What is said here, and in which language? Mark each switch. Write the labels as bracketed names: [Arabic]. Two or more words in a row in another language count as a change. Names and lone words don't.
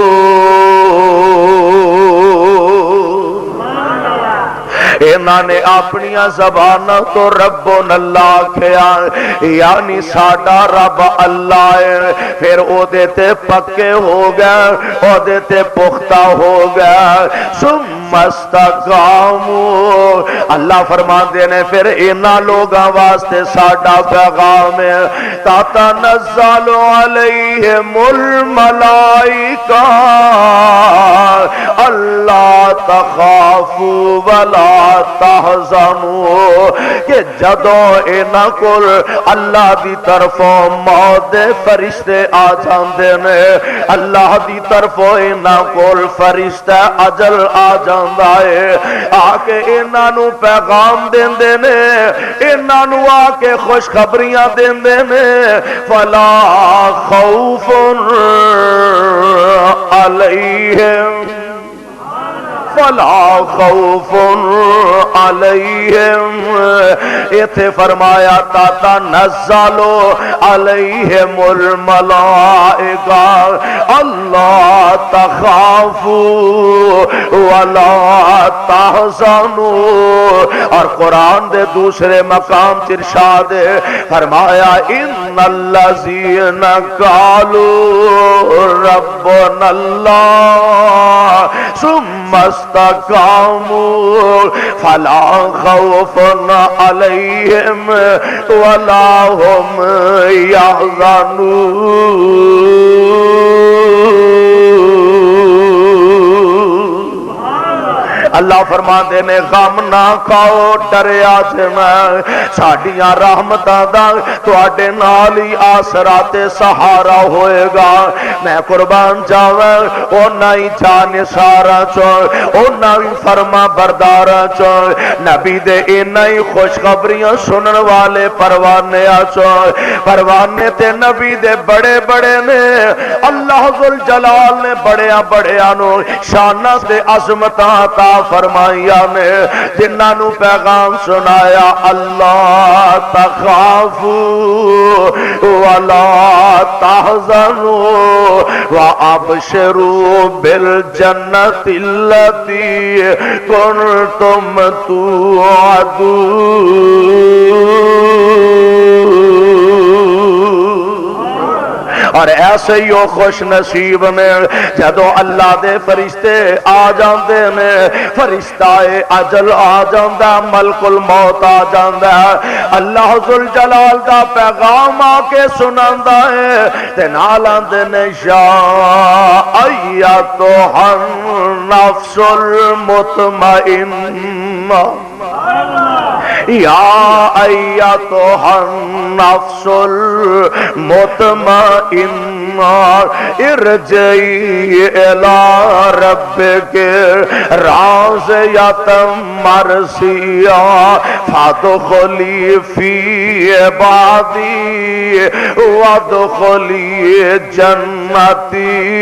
[Punjabi] انہاں نے اپنی زبانوں تو [Arabic] ربون اللہ [Punjabi] کیا یعنی ساڈا رب اللہ ہے، پھر او دے تے پکے ہو گئے، او دے تے پختہ ہو گئے. [Arabic] ثم استقاموا، [Punjabi] اللہ فرماندے نے پھر انہاں لوگاں واسطے ساڈا پیغام ہے [Arabic] تتنزل علیہم الملائکہ اللہ تخافوا ولا تحزنوا، [Punjabi] کہ جدوں انہاں کول اللہ دی طرفوں موت دے فرشتے آ جاندے نے، اللہ دی طرفوں انہاں کول فرشتہ اجل آ جاندا ہے، آ کے انہاں نو پیغام دیندے نے، انہاں نو آ کے خوشخبریاں دیندے نے. [Arabic] فلا خوف علیہم فلا خوف علیہم، [Punjabi] ایتھے فرمایا [Arabic] تتنزل علیہم الملائکہ اللہ تخافوا ولا تحزنوا. [Punjabi] اور قرآن دے دوسرے مقام ارشاد فرمایا [Arabic] ان الذین قالوا ربنا اللہ ثم استقاموا فلا خوف علیہم ولا هم يحزنون. [Punjabi] اللہ فرماندے نے غم نہ کھاؤ ڈریا جے میں ساڈیاں رحمتاں دا تواڈے نال ہی آسرا تے سہارا ہوئے گا. میں قربان جاواں اوناں ہی جانثاراں چوں اوناں ہی فرما برداراں چوں نبی دے انہاں ہی خوشخبریاں سنن والے پروانیاں چوں. پروانے تے نبی دے بڑے بڑے نے، اللہ ذوالجلال نے بڑیاں بڑیاں نو شاناں تے عظمتاں عطا فرمائیاں نے، جنہاں نو پیغام سنایا [Arabic] اللہ تخافوا ولا تحزنوا وابشروا بالجنة التي كنتم توعدون. [Punjabi] اور ایسے ہی وہ خوش نصیب نے جدو اللہ دے فرشتے آ جاندے نے، فرشتہ اجل آ جاندا، ملک الموت آ جاندا، اللہ ذوالجلال دا پیغام آ کے سناندا ہے تے نال آندے نے یا [Arabic] ایتھا النفس المطمئنہ یا ایتھا النفس المطمئنہ ارجعی الی ربک راضیۃ مرضیہ فادخلی فی عبادی وادخلی جنتی.